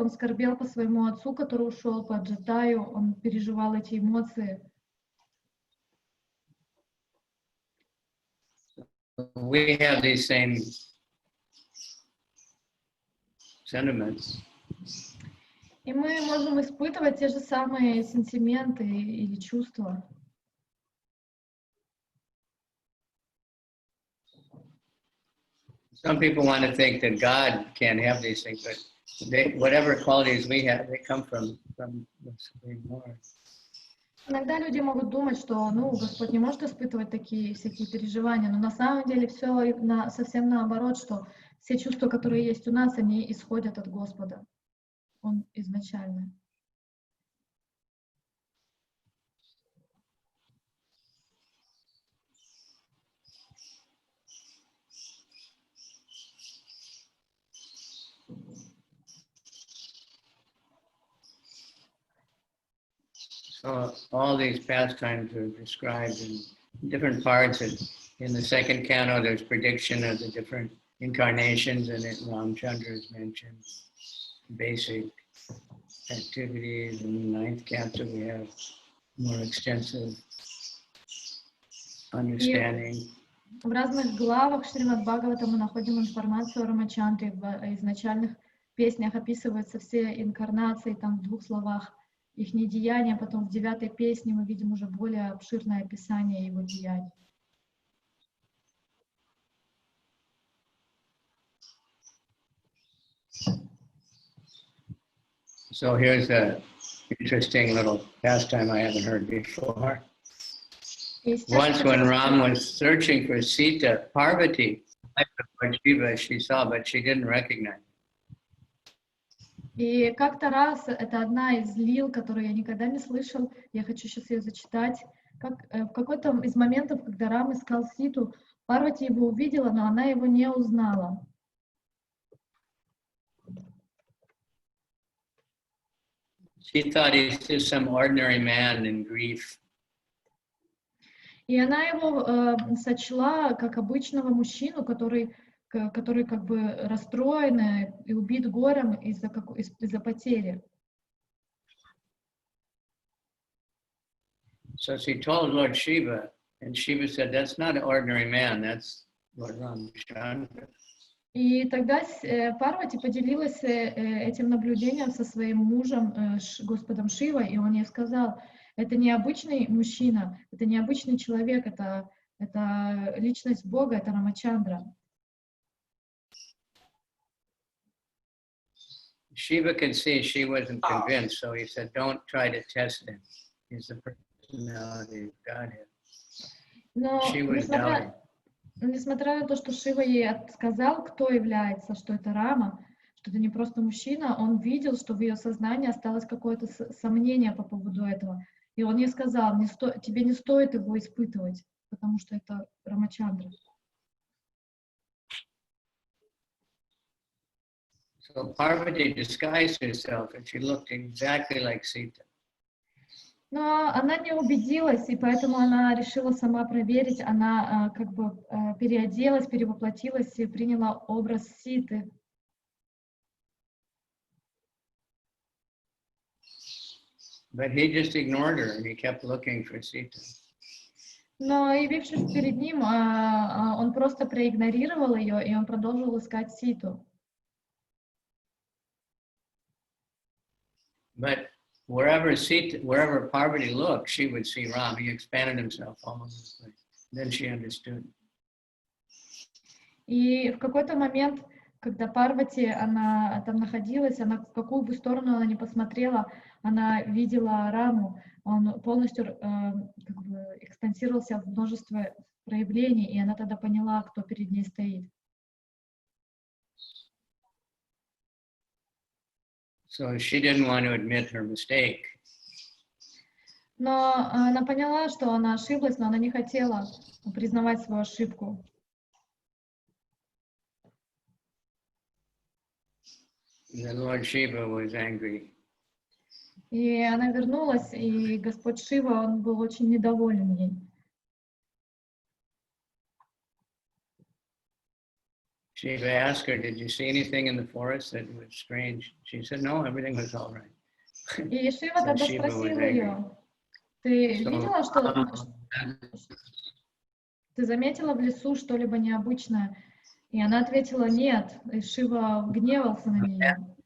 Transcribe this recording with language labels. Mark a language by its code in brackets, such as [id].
[ru] Он скорбел по своему отцу, который ушел, по Джатаю. Он переживал эти эмоции. [en] We have these same sentiments. [ru] И мы можем испытывать те же самые сентименты или чувства. [en] Some people want to think that God can't have these things, but whatever qualities we have, they come from the Supreme Lord. [ru] Иногда люди могут думать, что Господь не может испытывать такие всякие переживания, но на самом деле все совсем наоборот, что все чувства, которые есть у нас, они исходят от Господа. Он изначальный. [en] So all these pastimes are described in different parts. In the second canto, there's prediction of the different incarnations, and Ramchandra is mentioned. Basic activities. In the ninth canto, we have more extensive understanding. [ru] В разных главах Шримад Бхагавата мы находим информацию о Рамачандре. В изначальных песнях описываются все инкарнации, там в 2 словах их недеяния, потом в 9-й песне мы видим уже более обширное описание его деяний. [en] So here's an interesting little pastime I haven't heard before. Once when Ram was searching for Sita, Parvati, Lord Shiva, she saw, but she didn't recognize. [ru] И как-то раз, это одна из лил, которую я никогда не слышал, я хочу сейчас ее зачитать. В какой-то из моментов, когда Рам искал Ситу, Парвати его увидела, но она его не узнала. [en] She thought he's just some ordinary man in grief. [ru] И она его сочла как обычного мужчину, который как бы расстроен и убит горем из-за потери. [en] So she told Lord Shiva, and Shiva said, "That's not an ordinary man. That's Lord Ramachandra." [ru] И тогда Парвати поделилась этим наблюдением со своим мужем, Господом Шивой, и он ей сказал: это не обычный мужчина, это не обычный человек, это личность Бога, это Рамачандра. [en] Shiva could see she wasn't convinced, so he said, "Don't try to test him. He's the personality of Godhead." [ru] Но [en] She was doubting. [ru] несмотря на то, что Шива ей сказал, кто является, что это Рама, что это не просто мужчина, он видел, что в ее сознании осталось какое-то сомнение по поводу этого. И он ей сказал: тебе не стоит его испытывать, потому что это Рамачандра. [en] So Parvati disguised herself, and she looked exactly like Sita. [ru] Но она не убедилась, и поэтому она решила сама проверить. Она как бы переоделась, перевоплотилась и приняла образ Ситы. [en] But he just ignored her, and he kept looking for Sita. [ru] Но, явившись перед ним, он просто проигнорировал ее, и он продолжил искать Ситу. [en] But wherever Parvati looked, she would see Ram. He expanded himself almost. Then she understood. [ru] И в какой-то момент, когда Парвати, она там находилась, она в какую бы сторону она ни посмотрела, она видела Раму, он полностью как бы экспансировался в множество проявлений, и она тогда поняла, кто перед ней стоит. [en] So she didn't want to admit her mistake. [ru] Но она поняла, что она ошиблась, но она не хотела признавать свою ошибку. [en] The Lord Shiva was angry. [ru] И она вернулась, и Господь Шива, он был очень недоволен ей. [en] Shiva asked her, "Did you see anything in the forest that was strange?" She said, "No, everything was all right." [ru] И Шива тогда спросил ее, ты видела, ты заметила в лесу что-либо необычное? И она ответила нет, и Шива гневался на нее.